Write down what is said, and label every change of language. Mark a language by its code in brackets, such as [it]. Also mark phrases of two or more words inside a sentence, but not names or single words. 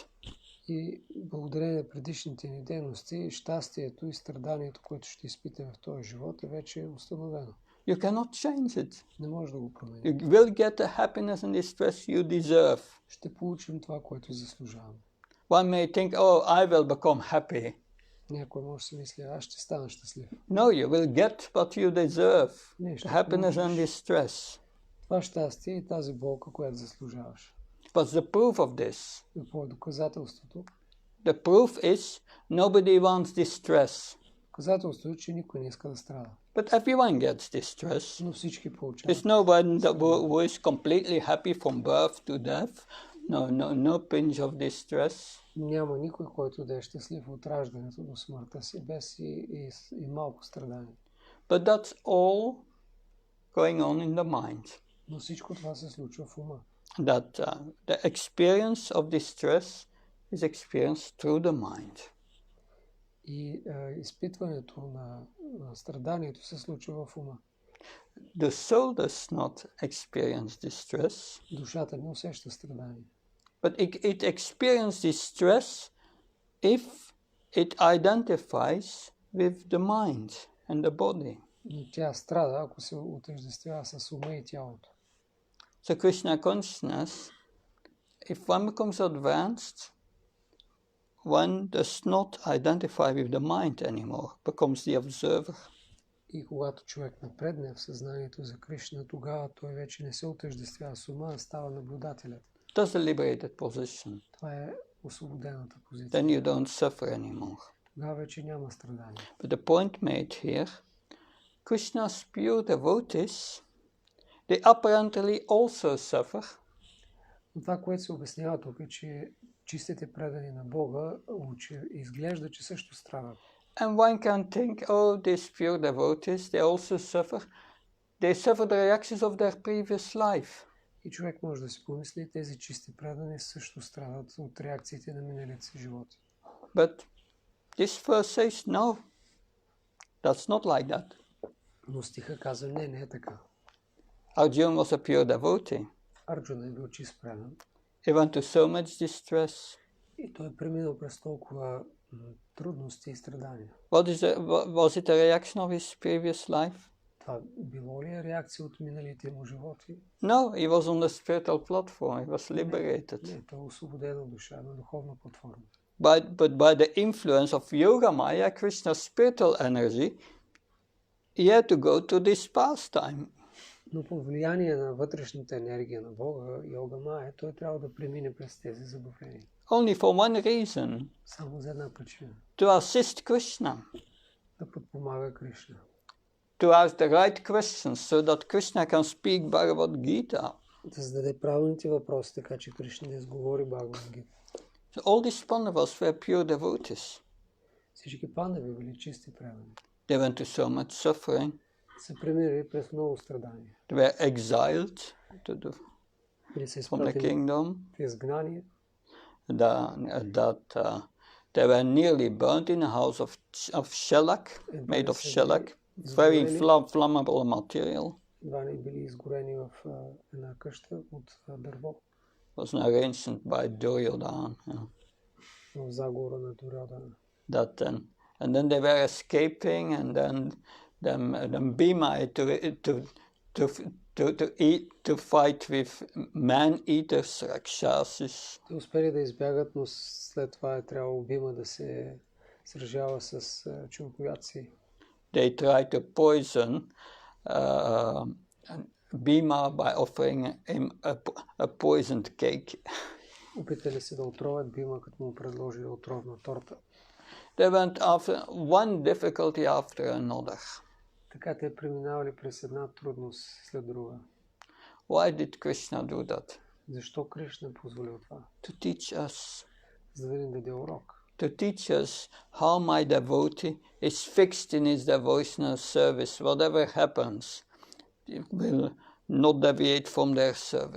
[bg] И благодарение на предишните ни дейности, щастието и страданието, което ще изпитаме в този живот, е вече установено. [en] You cannot change it. [bg] Не може да го променим. [en] You will get the happiness and the stress you deserve. [bg] Ще получим това, което заслужаваме. [en] One may think, oh, I will become happy. [bg] Някой може да си мисли, аз ще стана щастлив. [en] No, you will get what you deserve. [bg] Не, [en] The [bg] ще [en] happiness and [bg] получиш [en] the stress. [bg] това щастие и тази болка, която заслужаваш. [en] What's the proof of this? [bg] Какво е доказателството? [en] The proof is nobody wants this stress. [bg] Доказателството е, че никой не иска да страда. [en] But everyone gets this stress. [bg] Но всички получават. [en] There's no one who is completely happy from birth to death. No pinch of this stress. [bg] Няма никой, който да е щастлив от раждането до смъртта си, без и малко страдание. [en] But that's all going on in the mind. [bg] Но всичко това се случва в ума. [en] That the experience of this stress is experienced through the mind. [bg] И изпитването на страданието се случва в ума. [en] The soul does not experience this stress. [bg] Душата не усеща страдание. [en] But it experiences this stress if it identifies with the mind and the body. [bg] Но тя страда, ако се отъждествява с ума и тялото. [en] So Krishna consciousness, if one becomes advanced, one does not identify with the mind anymore, becomes the observer. [bg] И когато човек напредне в съзнанието за Кришна, тогава той вече не се отъждествява с ума, а става наблюдателят. [en] That's the liberated position. [bg] Това е освободената позиция. [en] Then you don't suffer anymore. [bg] Тогава вече няма страдание. [en] But the point made here, Krishna's pure devotees, they apparently also suffer. [bg] Но това, което се обяснява тук е, че чистите предани на Бога изглежда, че също страдат. [en] And one can think, oh, these pure devotees, they also suffer. They suffer the reactions of their previous life. [bg] И човек може да си помисли, тези чисти предани също страдат от реакциите на миналите си животи. [en] But this verse says, no, that's not like that. [bg] Но стиха казва, не е така. [en] Arjuna was a pure devotee. [bg] Арджуна е бил чист предан. [en] He went to so much distress. [bg] И той е преминал през толкова трудности и страдания. [en] Was it a reaction of his previous life? [bg] Това било ли реакция от миналите му животи? [en] No, he was on the spiritual platform. He was liberated. [bg] Не, той е освободена душа на духовна платформа. [en] But by the influence of Yoga Maya, Krishna's spiritual energy, he had to go to this pastime. [bg] Но по влияние на вътрешната енергия на Бога, Йога Майя, той трябва да премине през тези забавления. [en] Only for one reason. [bg] Само за една причина. [en] To assist Krishna. [bg] Да подпомага Кришна. [en] To ask the right questions so that Krishna can speak Bhagavad Gita. [bg] Да зададе правилните въпроси, така че Кришна да изговори Бхагавад Гита. [en] So all these Pandavas were pure devotees. [bg] Всички пандави били чисти предани. [en] They went to so much suffering. [bg] Са преминали през много страдания. [en] They were exiled [bg] Били са [en] from the [bg] изпратени [en] kingdom. [bg] в изгнание. [en] They were nearly burnt in a house of shellac, made of shellac. It's very flammable material. [bg] Едва не били изгорени в една къща от дърво. [en] It was arranged by Duryodhana. [bg] В заговора на Дурьодана. [en] And then they were escaping, and then Bhima had to fight with man-eaters, Rakshasis. [bg] Те успели да избягат, но след това е трябвало Бима да се сражава с човекоядци. [en] They tried to poison Bhima by offering him a poisoned cake. [bg] Опитали се да отровят Бима, като му предложили отровна торта. [en] They went after one difficulty after another. [bg] Така те преминавали през една трудност след друга. [en] Why did Krishna do that? [bg] Защо Кришна позволил това? [en] To teach us. [bg] За да ни даде урок. [en] To teach us how my devotee is fixed in his devotional service. Whatever happens, it will not deviate from their service.